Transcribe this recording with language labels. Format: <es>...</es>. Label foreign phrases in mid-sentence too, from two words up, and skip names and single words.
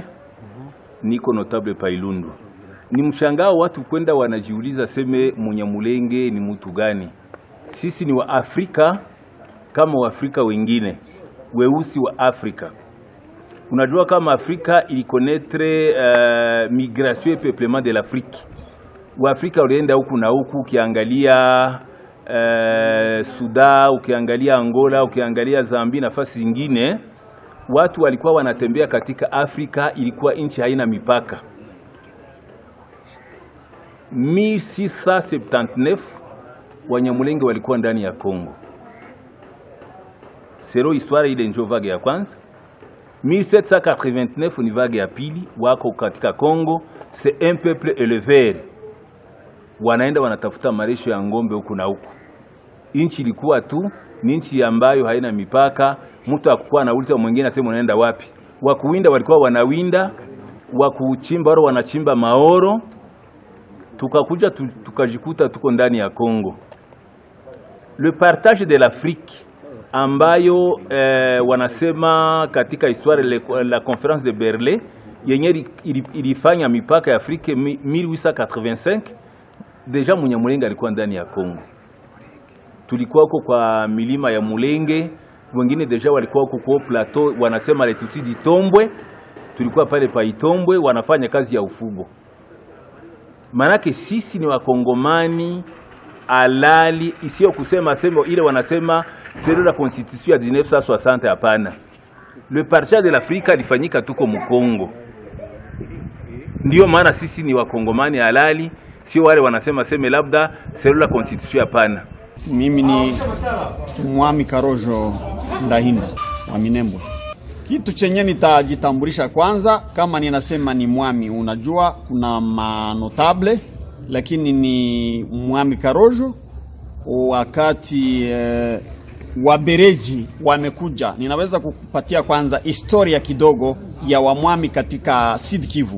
<sw>Niko notable Pailundu. Ni mshangao watu kwenda wanajiuliza seme Munyamulenge ni mtu gani? Sisi ni wa Afrika kama wa Afrika wengine, weusi wa Afrika. Unajua kama Afrika ilikonnetre</sw> <fr>migration et peuplement de l'Afrique.</fr> <sw>Wa Afrika walienda huku na huku, ukiangalia Sudan, ukiangalia Angola, ukiangalia Zambia, nafasi zingine, watu walikuwa wanatembea katika Afrika, ilikuwa nchi haina mipaka. 1679 Wanyamulenge walikuwa ndani ya Kongo. Sero histoire ile ndio vague ya kwanza. 1789 ni vague ya pili, wako katika Kongo.</sw> <fr>C'est un peuple éleveur.</fr> <sw>Wanaenda wanatafuta marisho ya ngombe huku na huku. Nchi ilikuwa tu ni nchi ambayo haina mipaka. Mtu akukua anauliza mwingine asema unaenda wapi. Wakuwinda walikuwa wanawinda, wakuchimba wao wanachimba maoro. Tukakuja tukajikuta tuko ndani ya Kongo.</sw> <fr>Le partage de l'Afrique</fr> <sw>ambayo wanasema katika</sw> <fr>histoire la conférence de Berlin</fr> <sw>yenye ilifanya mipaka ya Afrika 1885, deja Munyamulenge alikuwa ndani ya Kongo. Tulikuwa huko kwa milima ya Mulenge, wengine deja walikuwa huko kwa plateau wanasema</sw> <fr>le Tutsi d'Itombwe.</fr> <sw>Tulikuwa pale pa Itombwe wanafanya kazi ya ufugo. Manake sisi ni wakongomani alali, isiyo kusema sema ile wanasema</sw> <fr>c'est la constitution</fr> <sw>ya 1960, hapana.</sw> <fr>Le partage de l'Afrique</fr> <sw>ilifanyika tuko Mkongo. Ndio maana sisi ni wakongomani halali, sio wale wanasema sema labda</sw> <fr>c'est la constitution,</fr> <sw>hapana. Mimi ni Mwami Karojo Ndahinda wa Minembwe. Kitu chenye nitajitambulisha kwanza, kama ninasema ni mwami, unajua kuna manotable, lakini ni Mwami Karojo. Wakati Wabereji wamekuja, ninaweza kukupatia kwanza historia kidogo ya wamwami katika Sud Kivu.</sw>